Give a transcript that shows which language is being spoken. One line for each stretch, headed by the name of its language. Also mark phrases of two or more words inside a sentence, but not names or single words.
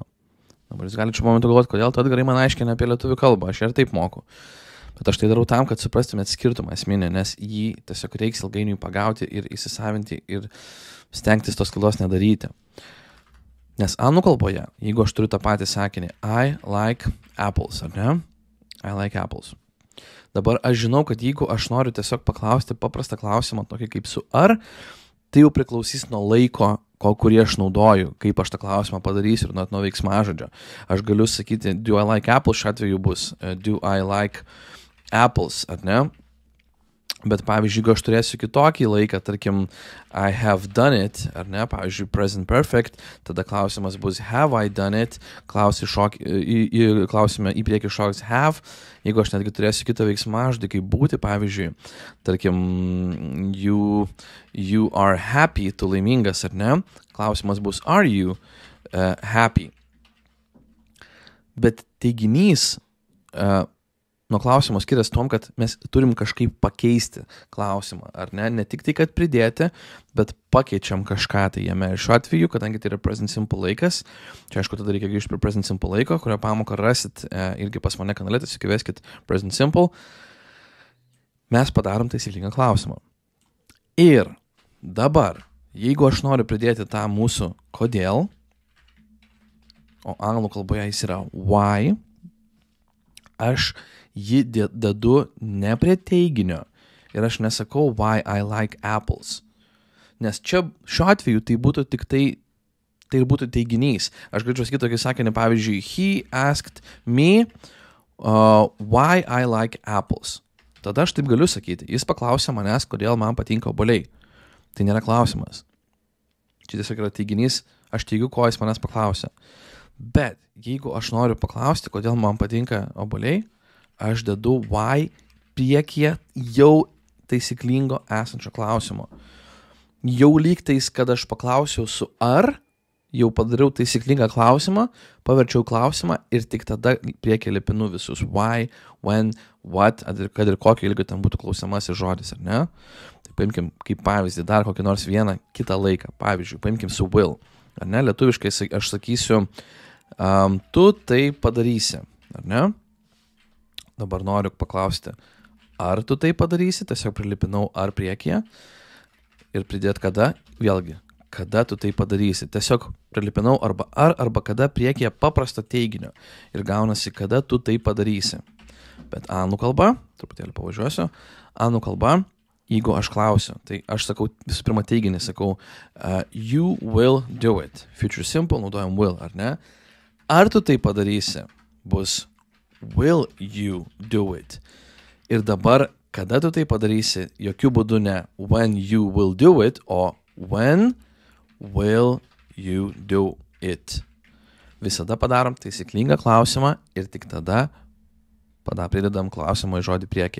Lithuanian: Dabar jūs galite šiuo momentu galvoti, kodėl tu Edgarai man aiškini apie lietuvių kalbą, aš ir taip moku. Bet aš tai darau tam, kad suprastumėt skirtumą esminę, nes jį tiesiog reiks ilgainiui pagauti ir įsisavinti ir stengtis tos klaidos nedaryti. Nes anglų kalboje, jeigu aš turiu tą patį sakinį
English: I like apples,
Lithuanian: ar ne?
English: I like apples.
Lithuanian: Dabar aš žinau, kad jeigu aš noriu tiesiog paklausti paprastą klausimą, tokį kaip su ar, tai jau priklausys nuo laiko, kurį aš naudoju, kaip aš tą klausimą padarysiu ir nuo veiksmažodžio. Aš galiu sakyti,
English: do I like apples,
Lithuanian: šiuo atveju bus
English: do I like apples,
Lithuanian: ar ne? Bet pavyzdžiui, jeigu aš turėsiu kitokį laiką, tarkim,
English: I have done it,
Lithuanian: ar ne? Pavyzdžiui,
English: present perfect,
Lithuanian: tada klausimas bus
English: have I done it,
Lithuanian: klausime į priekį šoks have. Jeigu aš netgi turėsiu kitą veiksmažodį, kaip būti, pavyzdžiui, tarkim,
English: you are happy,
Lithuanian: tu laimingas, ar ne? Klausimas bus
English: are you happy.
Lithuanian: Bet teiginys nuo klausimo skiriasi tom, kad mes turim kažkaip pakeisti klausimą, ar ne? Ne tik tai, kad pridėti, bet pakeičiam kažką tai jame. Ir šiuo atveju, kadangi tai yra
English: present simple
Lithuanian: laikas, čia aišku, tada reikia grįžti prie
English: present simple
Lithuanian: laiko, kurio pamoką rasit irgi pas mane kanale, tiesiog įveskit
English: present simple,
Lithuanian: mes padarom taisyklingą klausimą. Ir dabar, jeigu aš noriu pridėti tą mūsų kodėl, o anglų kalboje jis yra why, aš jį dedu ne prie teiginio ir aš nesakau
English: why I like apples.
Lithuanian: Nes čia šiuo atveju tai būtų tik tai būtų teiginys. Aš galėčiau sakyti tokį sakinį, pavyzdžiui,
English: he asked me why I like apples.
Lithuanian: Tada aš taip galiu sakyti. Jis paklausė manęs, kodėl man patinka obuoliai. Tai nėra klausimas. Čia tiesiog yra teiginys, aš teigiu, ko jis manęs paklausė. Bet jeigu aš noriu paklausti, kodėl man patinka obuoliai, aš dedu why priekyje jau taisyklingo esančio klausimo. Jau lygtais, kad aš paklausiau su ar, jau padariau taisyklingą klausimą, paverčiau klausimą ir tik tada priekyje lipinu visus
English: why, when, what,
Lithuanian: kad ir kokio ilgio ten būtų klausiamasis žodis, ar ne? Tai paimkim kaip pavyzdį dar kokį nors vieną kitą laiką. Pavyzdžiui, paimkim su will. Ar ne? Lietuviškai aš sakysiu tu tai padarysi, ar ne? Dabar noriu paklausti, ar tu tai padarysi, tiesiog prilipinau ar priekyje ir pridėt kada, vėlgi, kada tu tai padarysi. Tiesiog prilipinau arba kada priekyje paprasto teiginio ir gaunasi, kada tu tai padarysi. Bet anglų kalba, truputėlį pavažiuosiu, anglų kalba, jeigu aš klausiu, tai aš sakau visų pirma teiginį, sakau
English: you will do it. Future simple,
Lithuanian: naudojam will, ar ne? Ar tu tai padarysi, bus
English: will you do it.
Lithuanian: Ir dabar, kada tu tai padarysi, jokių būdų ne
English: when you will do it,
Lithuanian: o
English: when will you do it.
Lithuanian: Visada padarom taisyklingą klausimą ir tik tada pridedam klausimą į žodį priekyje.